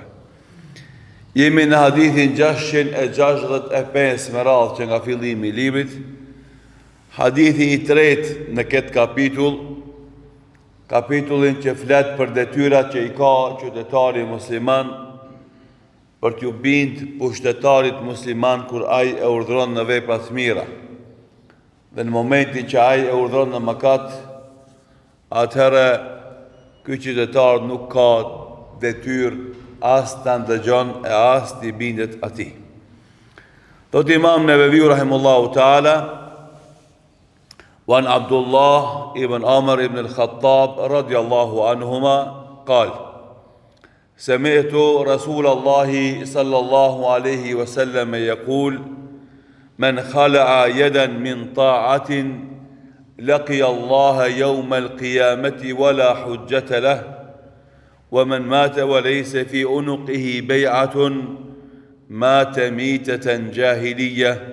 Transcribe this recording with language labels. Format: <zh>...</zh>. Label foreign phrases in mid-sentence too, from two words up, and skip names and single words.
<sq>Jemi në hadithin 665 me radhë që nga fillimi i librit, hadithi i tretë në këtë kapitullin që flet për detyrat që i ka qytetari musliman për t'ju bind pushtetarit musliman kur ai e urdhëron në vepra të mira. Dhe në momentin që ai e urdhëron në mëkat, atëherë ky qytetar nuk ka detyrë as të ndëgjon e as të bindet atij. Thot Imam Neveviu</sq> <ar>رحمه الله تعالى: "وعن عبد الله بن عمرو بن الخطاب رضي الله عنهما قال: سمعت رسول الله صلى الله عليه وسلم يقول: من خلع يدا من طاعة لقي الله يوم القيامة ولا حجة له، ومن مات وليس في عنقه بيعة مات ميتة جاهلية.</ar>